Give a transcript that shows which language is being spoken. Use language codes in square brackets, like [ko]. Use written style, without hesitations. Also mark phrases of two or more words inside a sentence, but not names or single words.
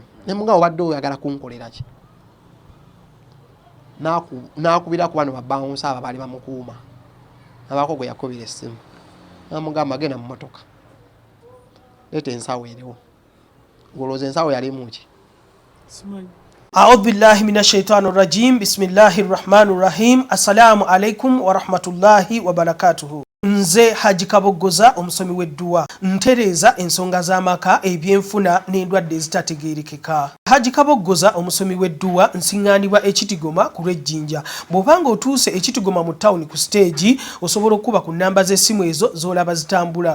[lg] Ne mugamba obadde oyagala kunkolera ki? Naakubira ku bano babbawunsa abo baali bamukuuma. Abaako gwe yakubira essimu. Namugamba genda mu mmotoka. Leeta ensawo eriwo. Golooza ensawo yalimu ki? Simanyi. [ar] أعوذ بالله من الشيطان الرجيم. بسم الله الرحمن الرحيم. السلام عليكم ورحمة الله وبركاته. [lg] Nze Haji-Nadduli omusomi w'edduwa ntereeza ensonga z'amaka ebyenfuna n'endwadde ezitategeerekeka. Haji-Nadduli omusomi w'edduwa nsiŋŋaanibwa ekitigoma ku lw'ejjinja. Bw'obanga otuuse ekitigoma mu ttawuni ku siteegi osobola okuba ku nnamba z'essimu ezo z'olaba zitambula.